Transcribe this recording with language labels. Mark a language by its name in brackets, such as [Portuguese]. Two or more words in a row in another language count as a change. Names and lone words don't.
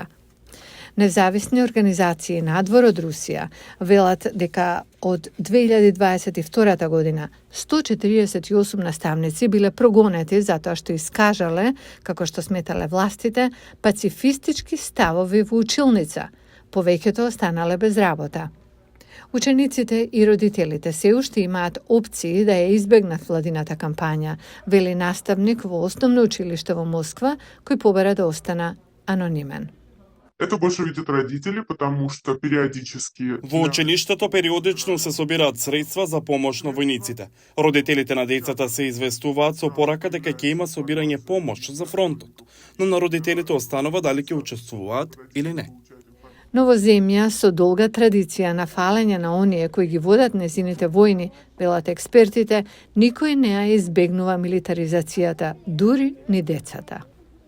[Macedonian] Независни организации надвор од Русија велат дека од 2022 година 148 наставници биле прогонети затоа што искажале, како што сметале властите, пацифистички ставови во училница. Повеќето останале без работа. Учениците и родителите се уште имаат опции да ја избегнат владината кампања, вели наставник во основно училиште во Москва, кој побара да остана анонимен. [Russian] Это больше видят родители, потому что периодически... [Macedonian] Во училиштето периодично се собираат средства за помош на војниците. Родителите на децата се известуваат со порака дека ќе има собирање помош за фронтот, но на родителите останува дали ќе учествуваат или не. Но во земја со долга традиција на фалење на оние кои ги водат незините војни, велат експертите, никој не ја избегнува милитаризацијата, дури ни децата.